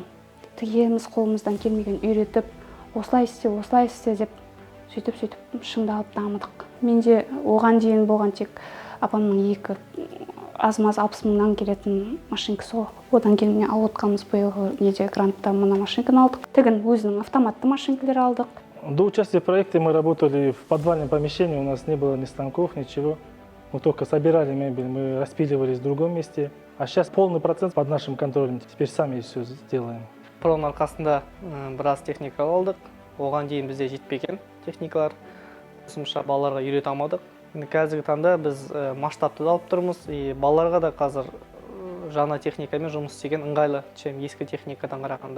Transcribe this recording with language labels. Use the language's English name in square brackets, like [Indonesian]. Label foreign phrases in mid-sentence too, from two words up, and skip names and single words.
[Kazakh] Тігеміз қолымыздан келмеген үйретіп, осылай істе деп сөйтіп шыңдалып дамыдық. Менде оған дейін болған тек апамның 2 аз-маз 60 мыңнан келетін машинкасы ғой. Одан кейін міне алып отқанымыз биылғы неде грантта мына машинканы алдық. Тігін өзінің автоматты машинкалар алдық. [Russian] До участия в проекте мы работали в подвальном помещении, у нас не было ни станков, ничего. Мы только собирали мебель, мы распиливались в другом месте. А сейчас полный процент под нашим контролем, теперь сами все сделаем. [Kazakh] Проның арқасында біраз техника алдық. Оған дейін бізде жетпеген техникалар. Қосымша балаларға үйрете алмадық. Қазіргі таңда біз масштабты алып тұрмыз. Балаларға да қазір жаңа техникамен жұмыс істеген ыңғайлы, чем ескі техникадан қарағанда.